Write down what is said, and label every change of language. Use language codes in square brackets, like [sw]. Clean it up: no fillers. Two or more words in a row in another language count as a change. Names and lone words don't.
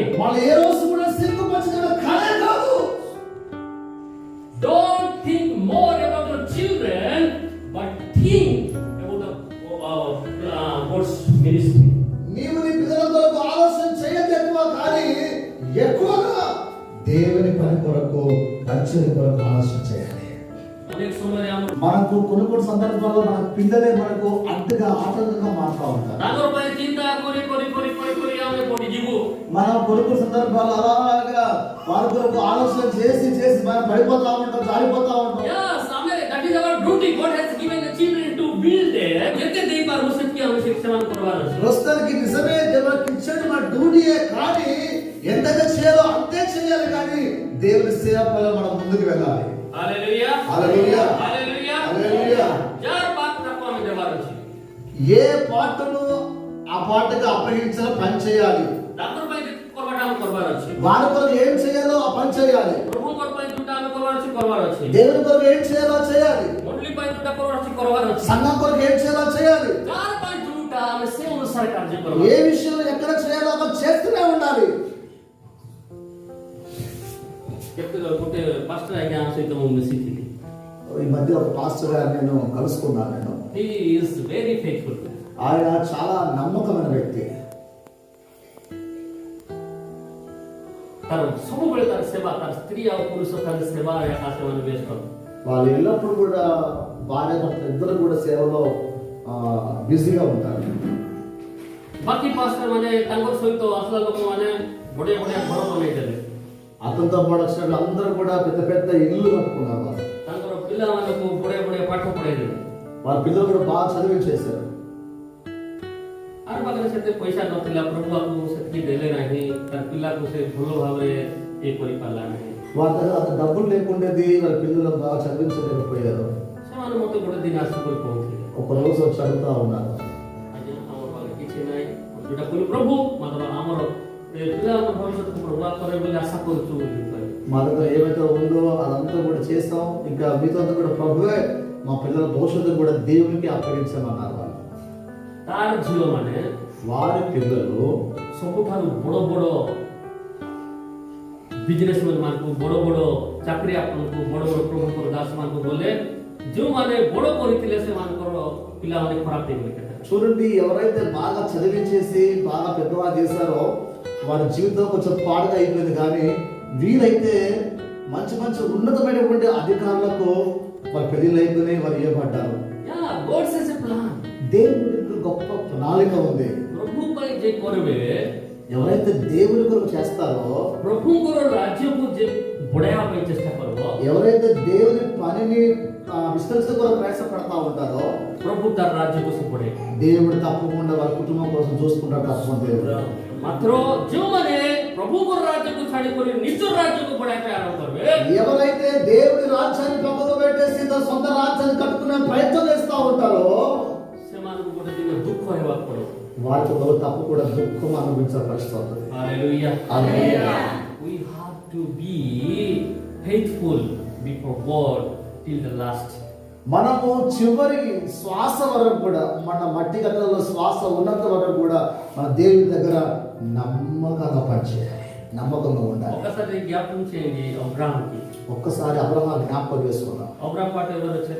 [te] వాళ్ళు ఏ రోజు కూడా సిగ్గుపరచడం కానే కాదు. [en] Don't think more about your children, but think about the God's ministry. [te] నీవు నీ పిల్లల కొరకు ఆలోచన చేయదు ఎక్కువ, కానీ ఎక్కువగా దేవుని పని కొరకు, పరిచయం కొరకు ఆలోచన చేయాలి. [or] ଅନେକ ସମୟରେ ଆମ [te] మనకు కొన్ని సందర్భాల్లో మన పిల్లలే మనకు అడ్డుగా ఆటంకంగా మారుతూ ఉంటారు. [or] ତାଙ୍କର ପାଇଁ ଚିନ୍ତା କରି ଆମେ ପଡ଼ିଯିବୁ. [te] మనం కొన్ని సందర్భాలు అలాగా వారి కొరకు ఆలోచన చేసి మనం పడిపోతా ఉంటాం, జారిపోతా ఉంటాం. [en] Yes, that is our duty. God has given the children to build there. [or] ଯେତେ ଦେଇପାରୁ ସେତିକି ଆମେ ସେମାନ କରିବାର ଅଛି. [te] ప్రస్తుతానికి నిజమే దేవుడికి ఇచ్చేది మన డ్యూటీయే, కానీ ఎంతగా చేయాలో అంతే చేయాలి. కానీ దేవుని సేవలో మనం ముందుకు వెళ్ళాలి. [en] Hallelujah. [te] హల్లెలూయా. [en] Hallelujah. [te] హల్లెలూయా. चार పాత్రకు ఆమె దేవారు ଅଛି. ఏ పాటను ఆ పాటకు అప్పగించిన పని చేయాలి. [or] ତାଙ୍କର ପାଇଁ କରବାଟା ଆମେ କରିବାର ଅଛି. [te] వారి కొరకు ఏం చేయాలో ఆ పని చేయాలి. [or] ପ୍ରଭୁଙ୍କର ପାଇଁ ଯୋଉଟା କାମ କରିବାର ଅଛି କରିବାର ଅଛି [te] దేవుని కొరకు ఏం చేయాలో చేయాలి, [or] ମଣ୍ଡଳୀ ପାଇଁ ଯୋଉଟା କରିବାର ଅଛି କରିବାର ଅଛି [te] సంఘం కొరకు ఏం చేయాలో చేయాలి, [or] ଯାହାର ପାଇଁ ଯୋଉଟା ଆମେ ସେ ଅନୁସାରେ କାର୍ଯ୍ୟ କରିବା [te] ఏ విషయంలో ఎక్కడ చేయాలో అక్కడ చేస్తూనే ఉండాలి. [or] କେତେ ଗୋଟେ ପାଷ୍ଟର ଆଜ୍ଞା ସହିତ ମୁଁ ମିଶିଥିଲି [te] ఈ మధ్య ఒక పాస్టర్ గారు నేను కలుసుకున్నాను. [en] he is very faithful [te] ఆయన చాలా నమ్మకమైన వ్యక్తి. [or] ତାର ସବୁବେଳେ ତାର ସେବା ତାର ସ୍ତ୍ରୀ ଆଉ ପୁରୁଷ ତାର ସେବା ଏକା ସେମାନେ ବ୍ୟସ୍ତ [te] వాళ్ళు ఎల్లప్పుడు కూడా భార్య భర్త ఇద్దరు కూడా సేవలో బిజీగా ఉంటారు. [or] ବାକି ପାଷ୍ଟର ମାନେ ତାଙ୍କ ସହିତ ଆସିଲା ଲୋକମାନେ ବଢିଆ ବଢିଆ ଘର ବନେଇଦେଲେ [te] అతనితో పాటు వచ్చిన అందరూ కూడా పెద్ద పెద్ద ఇల్లు కట్టుకున్నారు. వాళ్ళు [or] ତାଙ୍କର ପିଲାମାନଙ୍କୁ ବଢିଆ ବଢିଆ ପାଠ ପଢେଇଦେଲେ [te] వాళ్ళ పిల్లలు కూడా బాగా చదివించేశారు. [or] ଆର ପାଖରେ ସେତେ ପଇସା ନଥିଲା ప్రభువుକୁ ସେତିକି ଦେଲେ ନାହିଁ ତାର ପିଲାକୁ ସେ ଭଲ ଭାବରେ ଇଏ କରିପାରିଲା ନାହିଁ [te] వాళ్ళ దగ్గర అంత డబ్బులు లేకుండేది, వాళ్ళ పిల్లలు బాగా చదివించలేకపోయారు. [or] ସେମାନେ ମୋତେ ଗୋଟେ ଦିନ ଆସିକରି କହୁଥିଲେ [te] ఒక రోజు వచ్చి అడుగుతా ఉన్నారు, [or] ଆଜ୍ଞା ଆମ ପାଖରେ କିଛି ନାହିଁ ଯୋଉଟା କହିଲେ ପ୍ରଭୁ ମାତ୍ର ଆମର ଏ ପିଲାଙ୍କ ଭବିଷ୍ୟତକୁ ପ୍ରଭୁ କରେ ବୋଲି ଆଶା କରୁଛୁ ବୋଲି କହିଲେ [te] మా దగ్గర ఏమైతే ఉందో అదంతా కూడా చేస్తాం, ఇంకా మీతో అంతా కూడా ప్రభువే మా పిల్లల భవిష్యత్తు కూడా దేవునికి అప్పగించమన్నారు. వాళ్ళు [or] ତାର ଝିଅମାନେ [te] వారి పిల్లలు [or] ସବୁଠାରୁ ବଡ଼ ବଡ଼ ବିଜନେସମ୍ୟାନ୍ ମାନଙ୍କୁ ବଡ଼ ବଡ଼ ଚାକିରିଆ ମାନଙ୍କୁ ବଡ଼ ବଡ଼ ପ୍ରଭୁଙ୍କର ଦାସ ମାନଙ୍କୁ ଗଲେ ଯେଉଁମାନେ ବଡ଼ କରିଥିଲେ ସେମାନଙ୍କର ପିଲାମାନେ ଖରାପ ହେଇଗଲେ [te] చూడండి, ఎవరైతే బాగా చదివించేసి బాగా పెద్దవాళ్ళు చేశారో వారి జీవితం కొంచెం పాడుగా అయిపోయింది. కానీ వీరైతే మంచి మంచి ఉన్నతమైనటువంటి అధికారులకు వారి పెళ్లిళ్ళు అయిపోయినాయి, వారు ఇవ్వబడ్డారు. [en] God says a plan. [te] దేవుడికి గొప్ప ప్రణాళిక ఉంది. [or] ପ୍ରଭୁ ପାଇଁ ଯେ କରିବେ [te] ఎవరైతే దేవుని కొరకు చేస్తారో, [or] ପ୍ରଭୁଙ୍କର ରାଜ୍ୟକୁ ଯେ ବଢାଇବା ପାଇଁ ଚେଷ୍ଟା କରିବ [te] ఎవరైతే దేవుని పనిని విస్తరించడం కొరకు ప్రయాసపడతా ఉంటారో [or] ପ୍ରଭୁ ତାର ରାଜ୍ୟକୁ ସେ ବଢାଇବ [te] దేవుడు తప్పకుండా వారి కుటుంబం కోసం చూసుకుంటాడు. తప్పకుండా దేవుడు [or] ମାତ୍ର ଯେଉଁମାନେ ପ୍ରଭୁଙ୍କର ରାଜ୍ୟକୁ ଛାଡ଼ିକରି ନିଜ ରାଜ୍ୟକୁ ବଢାଇବା ପାଇଁ ଆରମ୍ଭ କରିବେ [te] ఎవరైతే దేవుని రాజ్యాన్ని పక్కకు పెట్టేసి తన సొంత రాజ్యాన్ని కట్టుకునే ప్రయత్నం చేస్తూ ఉంటారో [or] ସେମାନଙ୍କୁ ଗୋଟେ ଦିନ ଦୁଃଖ ହେବାକୁ ପଡିବ [te] వారికి తప్పు కూడా దుఃఖం అనుభవించవలసి వస్తుంది. [en] Hallelujah. Hallelujah. We have to be faithful before God till the last. [te] మనము చివరి శ్వాస వరకు కూడా, మన మట్టి గట్టలో శ్వాస ఉన్నంత వరకు కూడా మన దేవుని దగ్గర నమ్మకంగా పనిచేయాలి, నమ్మకంగా ఉండాలి. ఒకసారి జ్ఞాపకం చేయండి అబ్రహాంకి. ఒక్కసారి అబ్రహాం జ్ఞాపకం చేసుకున్నాం. అబ్రహాం పాట ఎవరు వచ్చారు?